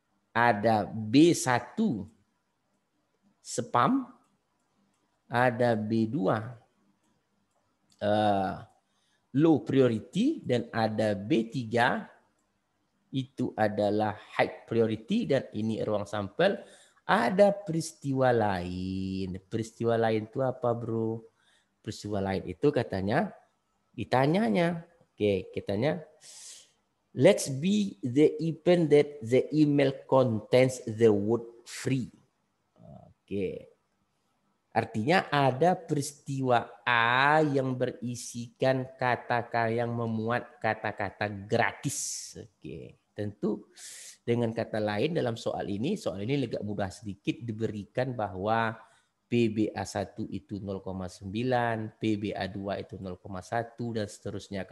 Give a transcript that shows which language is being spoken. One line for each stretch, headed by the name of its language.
Indonesian: Ada B1 spam, ada B2 low priority, dan ada B3 itu adalah high priority, dan ini ruang sampel. Ada peristiwa lain. Peristiwa lain itu apa, bro? Peristiwa lain itu katanya ditanyanya. Oke, katanya
English: let's be the event that the email contains the word free.
Indonesian: Oke. Artinya ada peristiwa A yang berisikan kata-kata yang memuat kata-kata gratis. Oke. Tentu dengan kata lain dalam soal ini agak mudah sedikit diberikan bahwa PBA1 itu 0,9, PBA2 itu 0,1 dan seterusnya.